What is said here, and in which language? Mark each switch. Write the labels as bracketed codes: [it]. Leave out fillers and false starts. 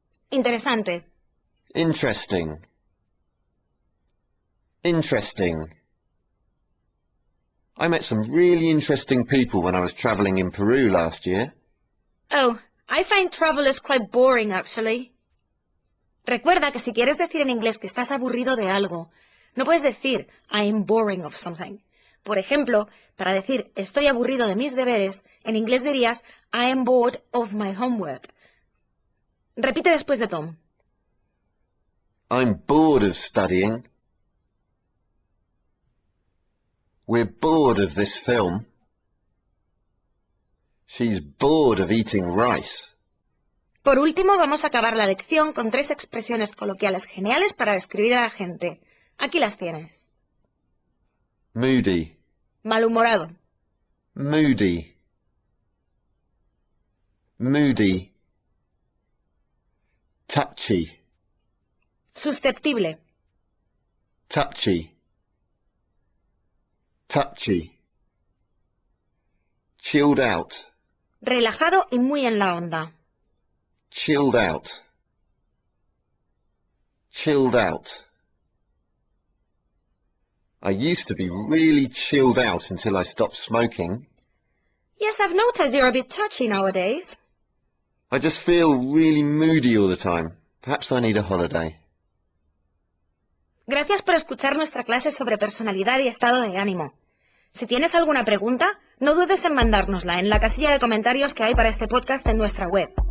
[es] Interesante. [en] interesting, interesting. I met some really interesting people when I was travelling in Peru last year. Oh, I find travel is quite boring, actually. [es] Recuerda que si quieres decir en inglés que estás aburrido de algo, no puedes decir [en] I am boring of something. [es] Por ejemplo, para decir estoy aburrido de mis deberes, en inglés dirías [en] I am bored of my homework. [es] Repite después de Tom. [en] I'm bored of studying. We're bored of this film. She's bored of eating rice. [es] Por último, vamos a acabar la lección con 3 expresiones coloquiales geniales para describir a la gente. Aquí las tienes. [en] Moody, [es] Malhumorado, [en] moody, moody. Touchy, [es] susceptible, [en] touchy, touchy. Chilled out, [es] relajado y muy en la onda. [en] chilled out, chilled out. I used to be really chilled out until I stopped smoking. Yes, I've noticed you're a bit touchy nowadays. I just feel really moody all the time. Perhaps I need a holiday. [es] Gracias por escuchar nuestra clase sobre personalidad y estado de ánimo. Si tienes alguna pregunta, no dudes en mandárnosla en la casilla de comentarios que hay para este podcast en nuestra web.